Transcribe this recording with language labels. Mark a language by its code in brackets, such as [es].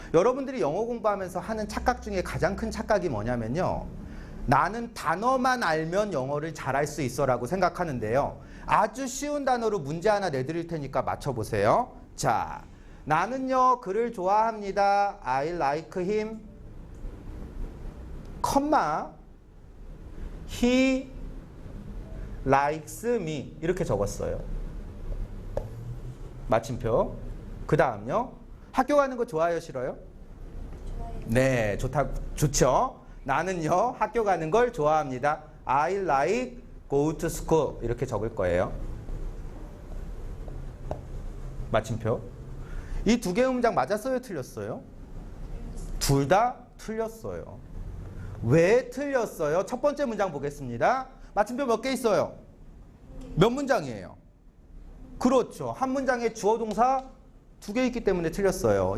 [ko] 여러분들이 영어 공부하면서 하는 착각 중에 가장 큰 착각이 뭐냐면요, 나는 단어만 알면 영어를 잘할 수 있어 라고 생각하는데요, 아주 쉬운 단어로 문제 하나 내드릴 테니까 맞춰보세요. 자, 나는요, 그를 좋아합니다. [en] I like him, [ko] 컴마, [en] he likes me, [ko] 이렇게 적었어요. 마침표. 그 다음요, 학교 가는 거 좋아요, 싫어요? 좋아요. 네, 좋죠. 나는요, 학교 가는 걸 좋아합니다. [en] I like go to school, [ko] 이렇게 적을 거예요. 마침표. 이 2개의 문장 맞았어요, 틀렸어요? 둘 다 틀렸어요. 왜 틀렸어요? 첫 번째 문장 보겠습니다. 마침표 몇 개 있어요? 몇 문장이에요? 그렇죠. 한 문장에 주어 동사 2개 있기 때문에 틀렸어요.